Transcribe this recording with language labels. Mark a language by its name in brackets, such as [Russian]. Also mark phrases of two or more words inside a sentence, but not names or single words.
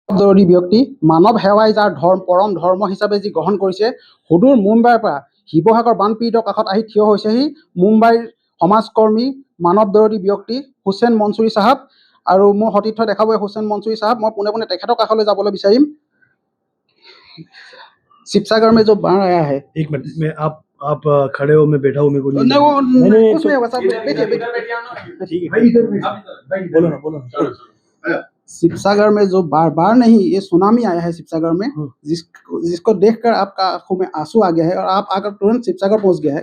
[Assamese] দৰদী ব্যক্তি মানৱ সেৱাই যাৰ পৰম ধৰ্ম হিচাপে যি গ্ৰহণ কৰিছে, সুদূৰ মুম্বাইৰ পৰা শিৱসাগৰ বানপীড়িতৰ কাষত আহি থিয় হৈছেহি মুম্বাইৰ সমাজকৰ্মী মানৱ দৰদী ব্যক্তি হুছেইন মনছুৰী চাহাব। আৰু মোৰ সতীৰ্থ দেখাব হুছেইন মনছুৰী চাহাব। মই পোনে পোনে তেখেতৰ কাষলৈ যাবলৈ বিচাৰিম। [Hindi] शिवसागर में जो बाढ़ आया है, एक मिनट में आप खड़े हो, मैं बैठा हूँ, मेरे को नहीं कुछ नहीं होगा, सब बैठिए बोलो ना। शिवसागर में जो बाढ़ नहीं, ये सुनामी आया है शिवसागर में, जिसको देखकर आपका आंखों में आंसू आ गया है और आप आकर तुरंत शिवसागर पहुंच गए हैं।